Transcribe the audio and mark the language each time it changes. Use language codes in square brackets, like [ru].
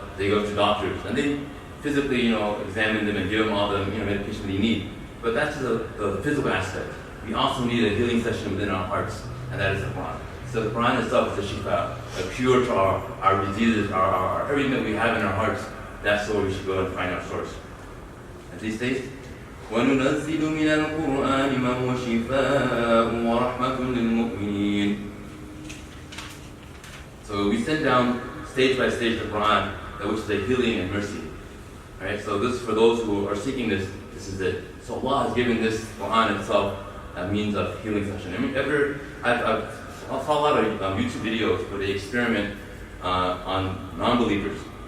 [en] They go to doctors and they physically, examine them and give them all the medication they need. But that's the physical aspect. We also need a healing session within our hearts, and that is the Quran. So the Quran itself is a shifa, a cure to our diseases, our everything that we have in our hearts. That's where we should go and find our source. [ar] As he states, وَنُنَزِّلُ مِنَ الْقُرْآنِ مَا هُوَ شِفَاءٌ وَرَحْمَةٌ لِلْمُؤْمِنِينَ. [en] So we send down stage by stage the Quran, which is a healing and mercy. Right? So this, for those who are seeking this is it. So Allah has given this Quran itself a means of healing session. I saw a lot of YouTube videos where they experiment on non-believers.